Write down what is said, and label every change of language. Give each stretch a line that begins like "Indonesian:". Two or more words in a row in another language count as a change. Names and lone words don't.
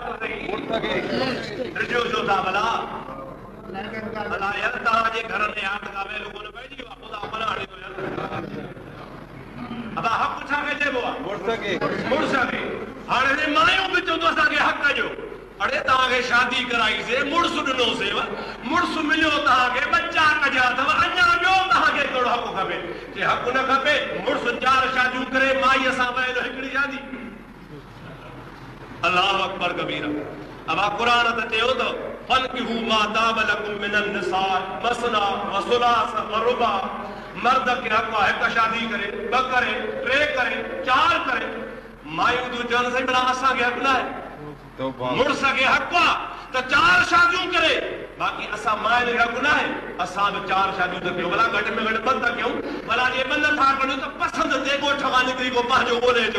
Sindhi: त सही रिजो जो था भला भला यार तव्हांजे घर में आग का वेलो कोन पइजी वियो आहे ख़ुदा मना ॾींदो यार अब हक़ छा चइबो आहे मुड़ुस खे हाणे हिन मायूं बि चवंदो असांखे हक़ ॾियो अड़े तव्हांखे शादी कराईसीं मुड़ुस ॾिनोसीं मुड़ुस मिलियो तव्हांखे बच्चा कढिया अथव अञा ॿियो तव्हांखे कहिड़ो हक़ खपे जे हक़ न खपे मुड़ुस 4 शादियूं करे माईअ सां वयल हिकिड़ी शादी
Arabic: الله أكبر كبيرا
Sindhi: अब कुरान त चयो त
Arabic: فانكحوا ما طاب لكم من النساء مثنى و ثلاث و رباع
Sindhi: मर्द के हक़ आहे हिकु शादी करे 2 करे 3 करे 4 करे मायूं तूं चवनि साईं भला असांखे हक़ न आहे मुड़ुस खे हक़ आहे त 4 शादियूं करे बाक़ी असां माइनि खे हक़ न आहे असां बि 4 शादियूं त कयूं भला घटि में घटि 2 त कयूं भला जे 2 नथा कयूं त पसंदि ते ॻोठ खां निकिरी को पंहिंजो ॻोल्हे अचो